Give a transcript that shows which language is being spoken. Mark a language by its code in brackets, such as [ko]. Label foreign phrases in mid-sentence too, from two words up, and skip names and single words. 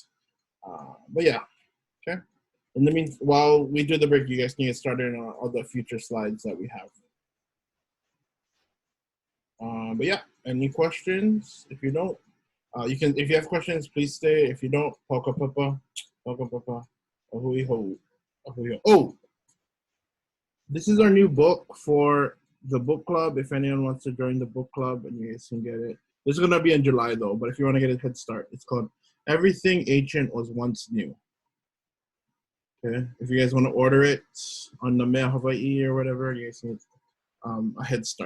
[en] But yeah, okay. In the meantime, while we do the break, you guys can get started on all the future slides that we have. But yeah, any questions? If you don't, you can. If you have questions, please stay. If you don't, [haw] papa, ahui ho, ahui ho. [en] Oh, This is our new book for the book club. If anyone wants to join the book club, and you guys can get it. This is gonna be in July though, but if you want to get a head start, it's called Everything Ancient Was Once New. Okay, if you guys want to order it on the NΑ Hawaii or whatever, you guys need a head start.